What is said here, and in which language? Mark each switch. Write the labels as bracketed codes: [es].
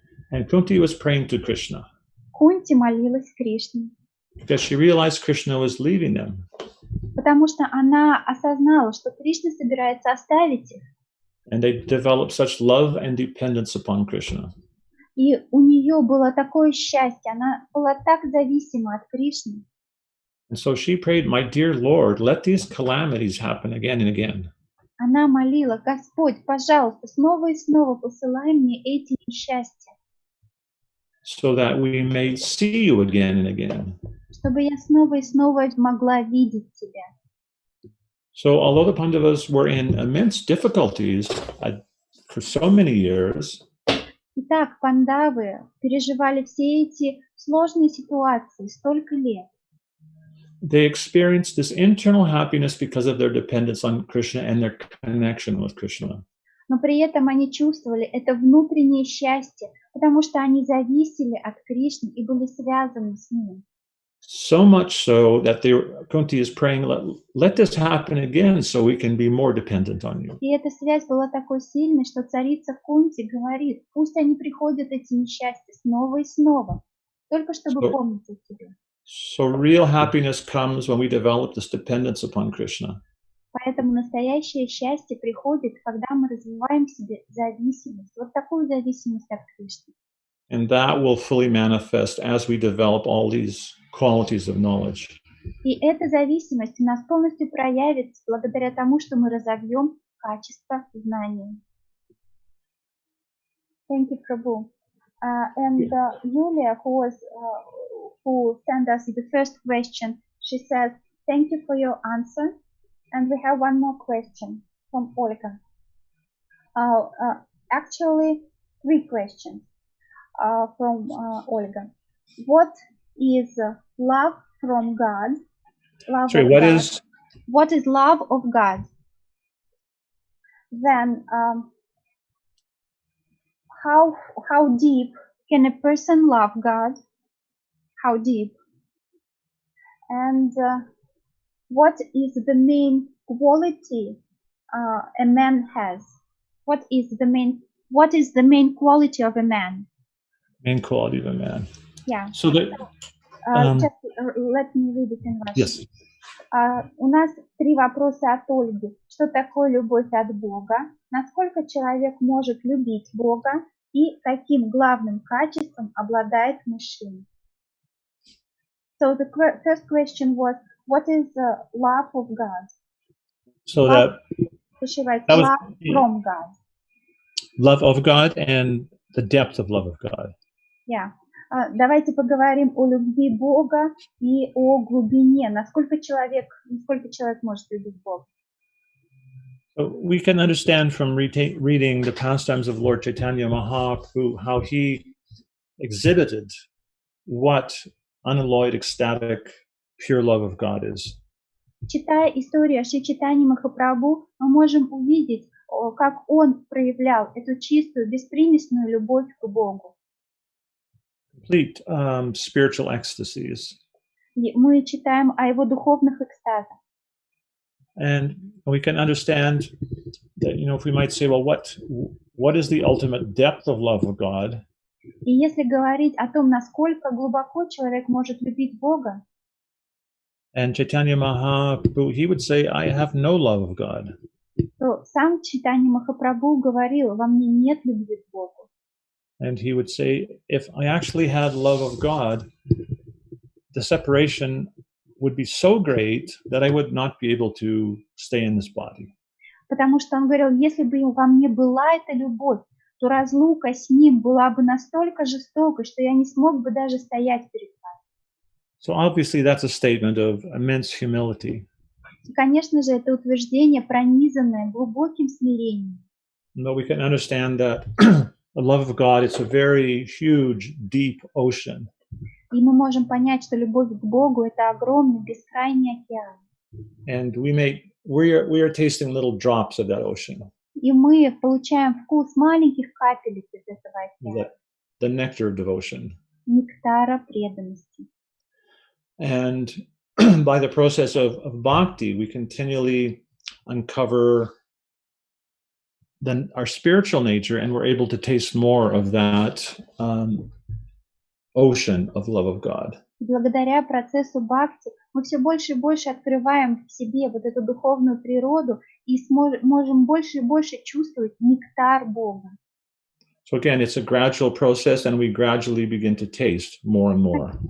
[en] And Kunti was praying to Krishna. [ru] Кунти молилась Кришне. [en] Because she realized Krishna was leaving them. [ru] Потому что она осознала, что Кришна собирается оставить их. [en] And they developed such love and dependence upon Krishna. [ru] И у нее было такое счастье, она была так зависима от Кришны. [en] And so she prayed, my dear Lord, let these calamities happen again and again. [ru] Она молила: Господь, пожалуйста, снова и снова посылай мне эти несчастья. [en] So that we may see you again and again. [ru] Чтобы я снова и снова могла видеть тебя. [en] So although the Pandavas were in immense difficulties for so many years, [ru] Итак, пандавы переживали все эти сложные ситуации столько лет. [en] they experienced this internal happiness because of their dependence on Krishna and their connection with Krishna. [ru] Но при этом они чувствовали это внутреннее счастье, потому что они зависели от Кришны и были связаны с ним. [en] So much so that Kunti is praying, let this happen again so we can be more dependent on you. [ru] И эта связь была такой сильной, что царица Кунти говорит: пусть они приходят, эти несчастья, снова и снова, только чтобы помнить о тебе. [en] So real happiness comes when we develop this dependence upon Krishna. [ru] Поэтому настоящее счастье приходит, когда мы развиваем в себе зависимость, вот такую зависимость от Кришны. [en] And that will fully manifest as we develop all these qualities of knowledge. [ru] И эта зависимость у нас полностью проявится благодаря тому, что мы разовьем качество знания. [en] Thank you, Prabhu. And Yulia, who sent us the first question, she says, thank you for your answer. And we have one more question from Olga. Actually, three questions from Olga. What is love from God? What is love of God? Then, how deep can a person love God? How deep? And what is the main quality a man has? What is the main quality of a man? Main quality of a man. Yeah. So that, just let me read it in Russian. Yes. [ru] У нас три вопроса от Ольги. Что такое любовь от Бога? Насколько человек может любить Бога? И каким главным качеством обладает мужчина? [en] So the first question was, what is the love of God? So love, that was love from God. Love of God and the depth of love of God. Yeah. [ru] Давайте поговорим о любви Бога и о глубине. Насколько человек может любить Бога? [en] So we can understand from reading the pastimes of Lord Chaitanya Mahaprabhu how he exhibited what unalloyed, ecstatic, pure love of God is. [ru] Читая историю о Шри Чайтанье Махапрабху, мы можем увидеть, как он проявлял эту чистую, беспримесную любовь к Богу. [en] Complete spiritual ecstasies. [ru] И мы читаем о его духовных экстазах. [en] And we can understand that, if we might say, well, what is the ultimate depth of love of God? [ru] И если говорить о том, насколько глубоко человек может любить Бога, [en] and Chaitanya Mahaprabhu, he would say, I have no love of God. [ru] То сам Чайтанья Махапрабху говорил, во мне нет любви к Богу. [en] And he would say, if I actually had love of God, the separation would be so great that I would not be able to stay in this body. [ru] Потому что он говорил, если бы во мне была эта любовь, то разлука с ним была бы настолько жестокой, что я не смог бы даже стоять перед вами. [en] So obviously that's a statement of immense humility. [ru] И, конечно же, это утверждение, пронизанное глубоким смирением. [en] But we can understand that the love of God is a very huge, deep ocean. [ru] И мы можем понять, что любовь к Богу – это огромный, бескрайний океан. [en] And we are tasting little drops of that ocean. [ru] И мы получаем вкус маленьких капелек из этого океана. [en] The nectar of devotion. [ru] Нектара преданности. [en] And by the process of bhakti, we continually uncover our spiritual nature, and we're able to taste more of that ocean of love of God. [ru] Благодаря процессу бхакти мы все больше и больше открываем в себе вот эту духовную природу и можем больше и больше чувствовать нектар Бога. [en] So again, it's a gradual process, and we gradually begin to taste more and more.